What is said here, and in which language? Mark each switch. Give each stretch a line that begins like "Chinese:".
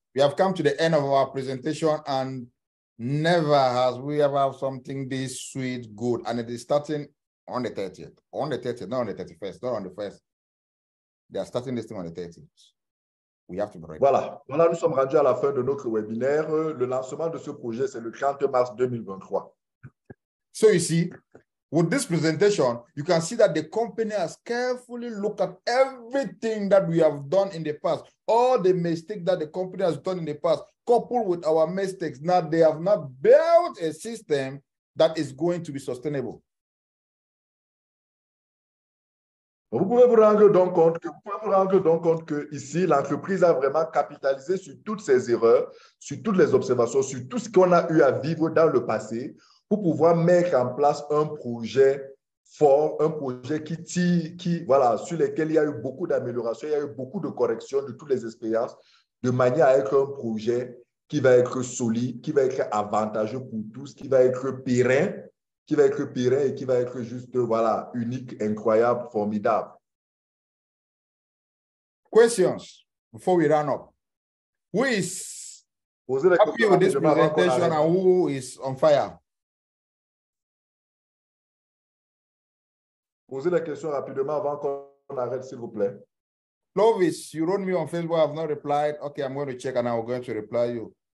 English: We have come to the end of our presentation, and never has we ever have something this sweet, good, and it is starting on the 30th. On the 30th, not on the 31st, not on the 1st. They are starting this thing on the 30th. We have to be ready.
French: Voilà, nous sommes rendus à la fin de notre webinaire. Le lancement de ce projet, c'est le 30 mars 2023.
English: So you see, with this presentation, you can see that the company has carefully looked at everything that we have done in the past, all the mistakes that the company has done in the past, coupled with our mistakes. Now they have not built a system that is going to be sustainable.
French: Vous pouvez vous rendre donc compte que ici, l'entreprise a vraiment capitalisé sur toutes ces erreurs, sur toutes les observations, sur tout ce qu'on a eu à vivre dans le passé pour pouvoir mettre en place un projet fort, un projet voilà, sur lequel il y a eu beaucoup d'améliorations, il y a eu beaucoup de corrections de toutes les expériences, de manière à être un projet qui va être solide, qui va être avantageux pour tous, qui va être pérenne, et qui va être juste, voilà, unique, incroyable, formidable.
English: Questions before we run up. Who is happy with this presentation and who is on fire?
French: Posez la question rapidement avant qu'on arrête, s'il vous plaît.
English: Clovis, you wrote me on Facebook, I have not replied. Okay, I'm going to check and I'm going to reply you.